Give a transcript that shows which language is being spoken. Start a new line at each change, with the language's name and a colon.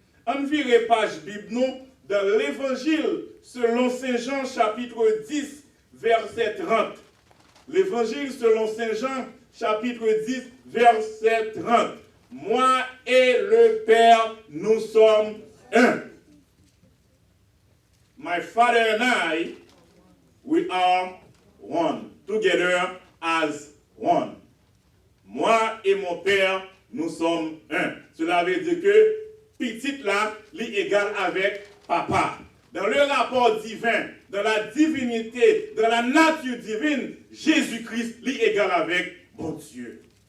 French: On vire page Bible nous dans l'évangile selon Saint Jean chapitre 10 verset 30. L'évangile selon Saint Jean chapitre 10 verset 30. Moi et le Père, nous sommes un.
English: My Father and I, we are one. Together as one.
French: Moi et mon Père, nous sommes un. Cela veut dire que petit là, est égal avec papa. Dans le rapport divin, dans la divinité, dans la nature divine, Jésus-Christ est égal avec mon Dieu.